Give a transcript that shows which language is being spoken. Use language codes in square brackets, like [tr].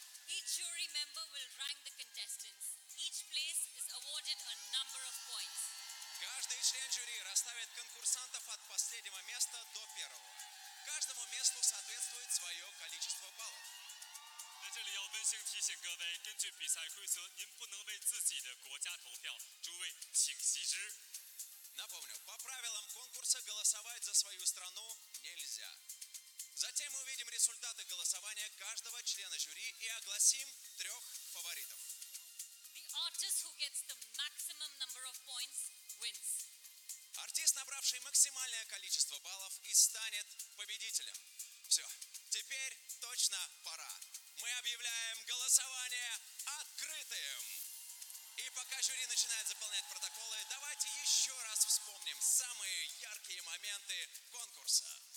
[en] Each jury member will rank the contestants. Each place is awarded a number of points. [ru] Каждый член жюри расставит конкурсантов от последнего места до первого. Каждому месту соответствует свое количество баллов. [zh] 在这里要温馨提醒各位，根据比赛规则，您不能为自己的国家投票。诸位请惜之。 [ru] Напомню, по правилам конкурса голосовать за свою страну нельзя. Затем мы увидим результаты голосования каждого члена жюри и огласим трех фаворитов. [en] The artist who gets the maximum number of points wins. [ru] Артист, набравший максимальное количество баллов, и станет победителем. Все, теперь точно пора. Мы объявляем голосование открытым. И пока жюри начинает заполнять протоколы, давайте еще раз вспомним самые яркие моменты конкурса.